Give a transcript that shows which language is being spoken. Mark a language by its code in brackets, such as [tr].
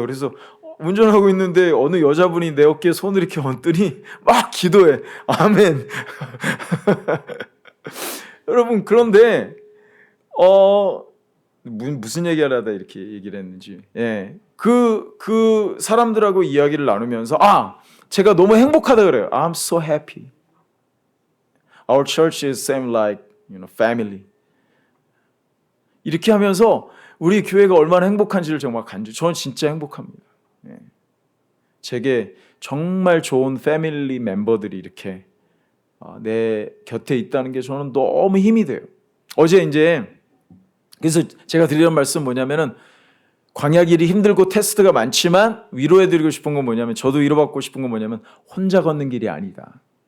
[ko] 그래서 운전하고 있는데 어느 여자분이 내 어깨에 손을 이렇게 얹더니 막 기도해. 아멘. 여러분, 그런데 무슨 얘기를 하다 이렇게 얘기를 했는지, 그 사람들하고 이야기를 나누면서 제가 너무 행복하다 그래요. [en] I'm so happy. Our church is same like, family. [ko] 이렇게 하면서 우리 교회가 얼마나 행복한지를 정말 저는 진짜 행복합니다. 제게 정말 좋은 패밀리 멤버들이 이렇게 내 곁에 있다는 게 저는 너무 힘이 돼요. 어제 이제 그래서 제가 드리는 말씀 뭐냐면은, 광야 길이 힘들고 테스트가 많지만 위로해드리고 싶은 건 뭐냐면, 저도 위로받고 싶은 건 뭐냐면, 혼자 걷는 길이 아니다.